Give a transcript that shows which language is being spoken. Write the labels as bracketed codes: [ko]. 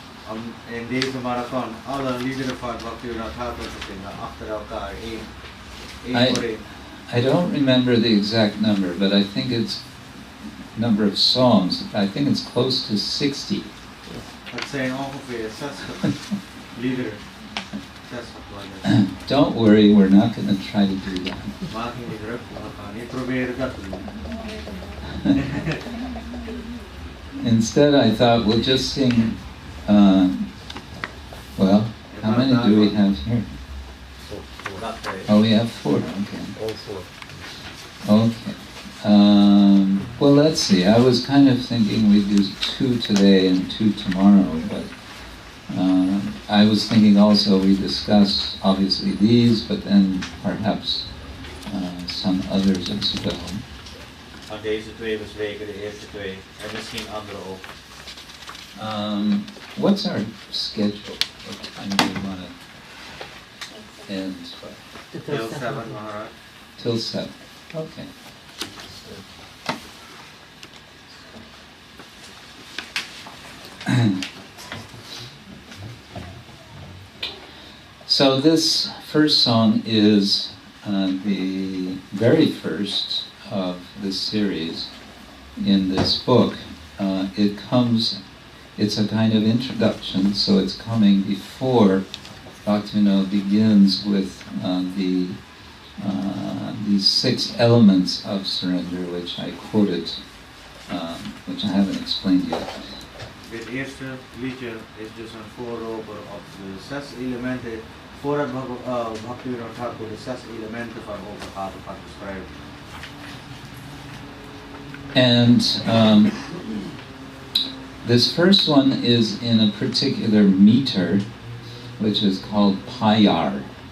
[nl] Om in deze marathon alle liederen van Bhaktivinoda Thakur te zingen achter elkaar, één voor één. [en] I don't remember the exact number, but I think it's number of songs. I think it's close to 60. [nl] Het zijn ongeveer 60 liederen. 60 liederen. [en] Don't worry, we're not going to try to do that. [nl] Maak je niet druk, we gaan niet proberen dat te doen. [en] Instead, I thought we'll just sing. Well, how many do we have here? Oh, we have 4. Okay. All 4. Okay. Well, let's see. I was kind of thinking we'd do 2 today and 2 tomorrow, but I was thinking also we discuss obviously these, but then perhaps some others as well. [nl] Aan deze 2 bespreken, de eerste 2 en misschien andere ook. [en] What's our schedule? What time do we want to end? Till 7, Maharaj. Till 7. Okay. So this first song is the very first of this series in this book. It's a kind of introduction, so it's coming before Bhaktivinoda begins with these 6 elements of surrender, which I quoted, which I haven't explained yet. [nl] Dit eerste liedje is dus een voorloper op de 6 elementen, voordat Bhaktivinoda Thakur de 6 elementen van overgave gaat beschrijven. [en] And this first one is in a particular meter, which is called Payar.